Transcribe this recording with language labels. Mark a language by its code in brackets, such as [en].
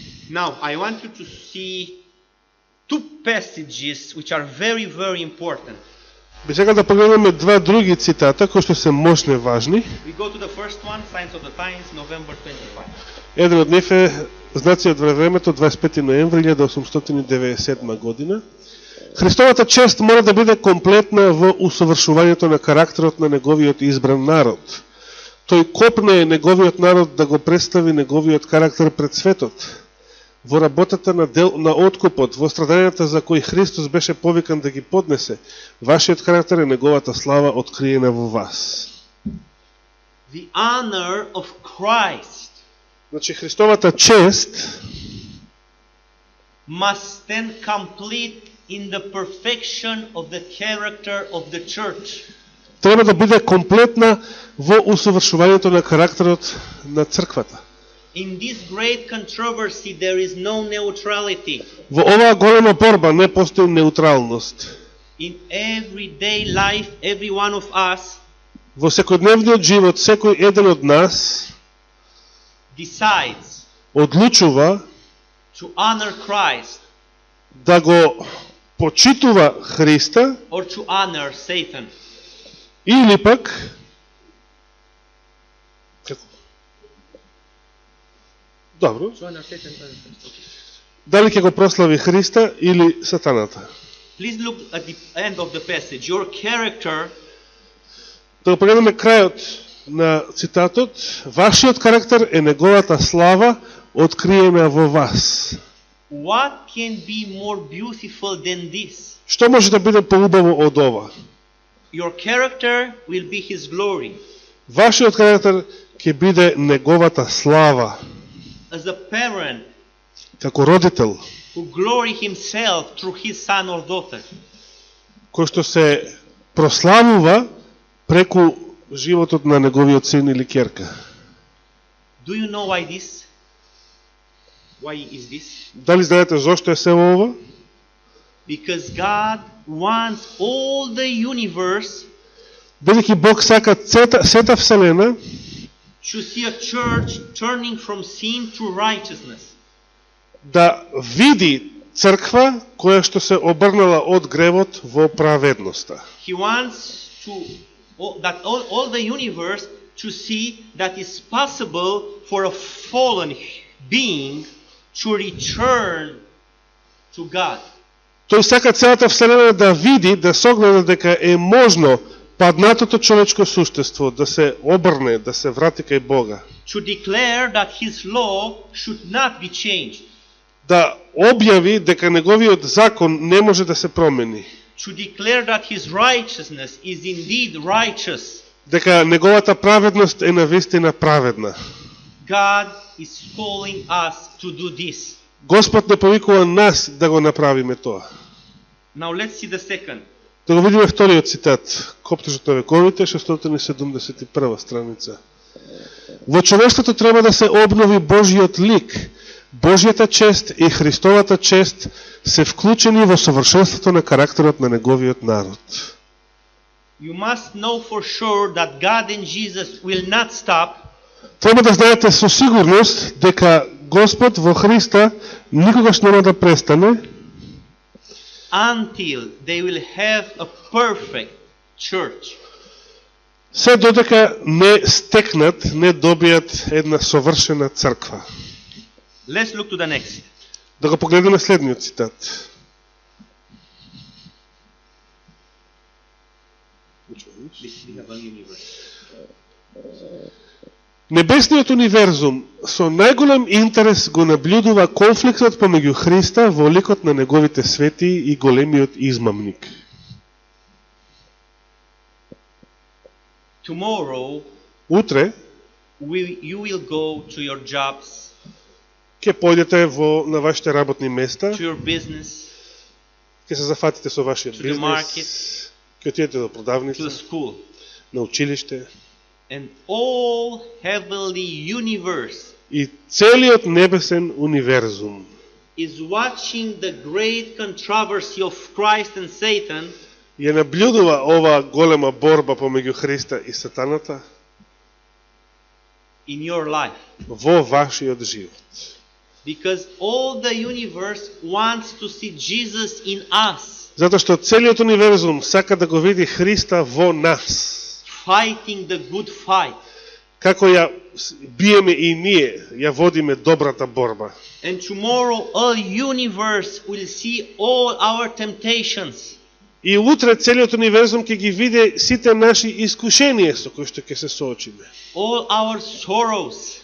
[en] Now, I want you to see two passages which are very, very important. [mk] Би сега да погледнеме два други цитата кои што се мощни важни. [en] We go to the first one, Signs of the Times, November 25. [mk] Еден од нив е Знаци од времето, 25 ноември 1897 година. Христовата чест мора да биде комплетна во усовршувањето на карактерот на неговиот избран народ. Тој копне неговиот народ да го представи неговиот карактер пред светот. Во работата на откупот, во страдањата за кои Христос беше повикан да ги поднесе, вашиот карактер е неговата слава откриена во вас. [en] The honor of Christ [mk] Значи, Христовата чест [en] must stand complete in the perfection of the character of the church. [mk] треба да биде комплетна во усовршувањето на карактерот на црквата. [en] In this great controversy there is no neutrality. [mk] Во оваа голема борба не постои неутралност. [en] In everyday life, every one of us [mk] Во секојдневниот живот, секој еден од нас [en] decides [mk] одлучува [en] to honor Christ [mk] да го почитува Христа [en] or to honor Satan. [mk] или пак добро, [en] To honor Satan. [mk] дали ќе го прослави Христа или сатаната. [en] Please look at the end of the passage. Your character [mk] Да го погледнеме крајот на цитатот. Вашиот карактер е неговата слава откриена во вас. [en] What can be more beautiful than this? [mk] Што може да биде поубаво од ова? [en] Your character will be His glory. [mk] Вашиот карактер ќе биде неговата слава. [en] As a parent [mk] Како родител, [en] who glory himself through his son or daughter, [mk] кој што се прославува преку животот на неговиот син или ќерка. [en] do you know why this? Why is this? [mk] Дали знаете зошто е се ова? [en] Because God wants all the universe [mk] Бидејќи Бог сака сета вселена [en] to see a church turning from sin to righteousness. [mk] да види црква која што се обрнала од гревот во праведноста. [en] He wants that all the universe to see that it's possible for a fallen being to return to God. [mk] Тој сака целата вселена да види, да согледа дека е можно паднатото човечко суштество да се обрне, да се врати кај Бога. [en] To declare that His law should not be changed. [mk] Да објави дека неговиот закон не може да се промени. [en] To declare that His righteousness is indeed righteous. [mk] Дека неговата праведност е навистина праведна. [en] God is calling us to do this. [mk] Господ не повикува нас да го направиме тоа. [en] Now let's see the second. [mk] Да го видиме вториот цитат. Коптежот на вековите, 671 страница. Во човештвото треба да се обнови Божиот лик. Божјата чест и Христовата чест се вклучени во совршенството на карактерот на неговиот народ. [en] You must know for sure that God and Jesus will not stop [mk] Треба да знаете со сигурност дека Господ во Христа никогаш нема да престане [en] until they will have a perfect church. [mk] се додека не стекнат, не добијат една совршена црква. [en] Let's look to the next. [mk] Да го погледнеме следниот цитат. [en] We have a universe. [mk] Небесниот универзум со најголем интерес го наблюдува конфликтот помеѓу Христа во ликот на неговите свети и големиот измамник. [en] Tomorrow, [mk] Утре [en] you will go to your jobs, [mk] ќе појдете на вашите работни места, [en] to your business, [mk] ќе се зафатите со вашиот [en] to the market, [mk] бизнес, ќе отидете до [en] to [mk] продавница, [en] the school, [mk] на училиште, [en] and all heavenly universe [mk] и целиот небесен универзум [en] is watching the great controversy of Christ and Satan [mk] Ја наблюдува оваа голема борба помеѓу Христа и сатаната [en] in your life. [mk] во вашиот живот. [en] Because all the universe wants to see Jesus in us, [mk] Затоа што целиот универзум сака да го види Христа во нас. [en] fighting the good fight. [mk] Како ја биеме и ние, ја водиме добрата борба. [en] And tomorrow all universe will see all our temptations. [mk] И утре целиот универзум ќе ги види сите наши искушенија со кои што ќе се соочиме. [en] All our sorrows,